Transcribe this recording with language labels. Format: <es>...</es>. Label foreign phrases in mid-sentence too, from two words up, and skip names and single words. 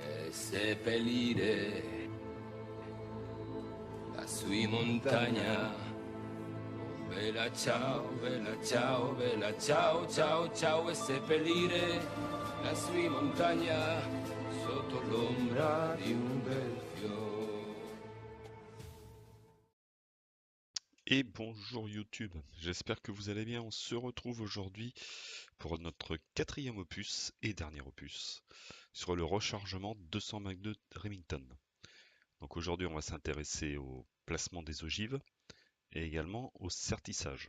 <it>seppellire la sua montagna. Bella ciao, bella ciao, bella ciao, ciao, ciao, e seppellire la sua montagna sotto l'ombra di un bel fiore.</it> <fr>Et bonjour YouTube, j'espère que vous allez bien. On se retrouve aujourd'hui pour notre quatrième opus et dernier opus sur le rechargement 200 Mach 2 Remington. Donc aujourd'hui on va s'intéresser au placement des ogives et également au sertissage.</fr>